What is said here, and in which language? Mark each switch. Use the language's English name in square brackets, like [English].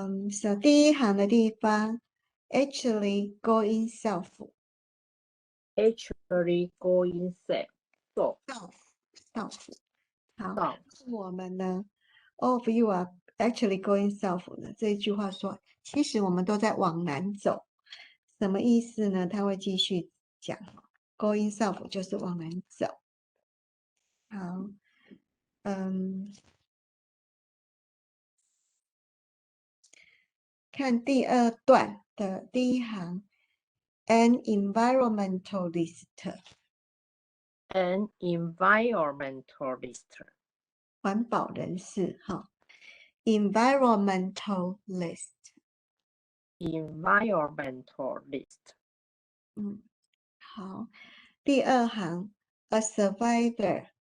[English] So [Chinese] 第一行的地方 [English] ，actually going south. Actually going south. South. [Chinese] 好，我们呢 [English] ，all of you are actually going south 呢。 [Chinese] 这一句话说，其实我们都在往南走，什么意思呢？他会继续讲， [English] going south [Chinese] 就是往南走。好，看第二段的第一行 ， [English] an environmentalist， An environmentalist. [Chinese] 环保人士，哈 ，environmentalist， [English] Environmentalist. [Chinese] 好，第二行 ， [English] a survivor，